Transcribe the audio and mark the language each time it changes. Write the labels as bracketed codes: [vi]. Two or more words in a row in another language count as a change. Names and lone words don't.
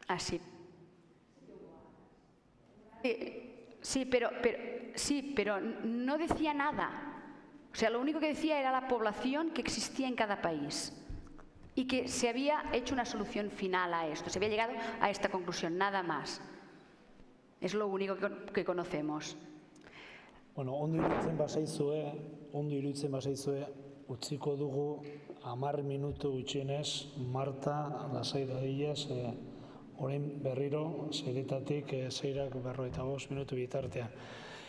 [es] Ah, sí. Sí, pero no decía nada. O sea, lo único que decía era la población que existía en cada país. Y que se había hecho una solución final a esto, se había llegado a esta conclusión, nada más. Es lo único que conocemos. [eu] Bueno, ondo iruditzen bazaizue, utziko dugu 10 minutu gutxienez, Marta, lasai dadila, orain berriro, seiretatik 6:45 minutu bitartean.